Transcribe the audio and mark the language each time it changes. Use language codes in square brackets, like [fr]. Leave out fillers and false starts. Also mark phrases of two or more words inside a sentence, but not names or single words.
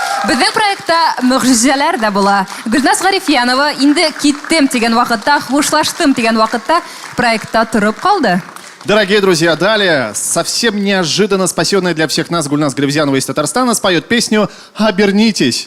[tt] Безнең проектта мөгъҗизәләр дә була. Гөлназ Гарифянова инде киттем дигән вакытта, хушлаштым дигән вакытта проектта торып калды. [ru] Дорогие друзья, далее совсем неожиданно спасенная для всех нас Гульназ Гарифянова из Татарстана споет песню «Обернитесь».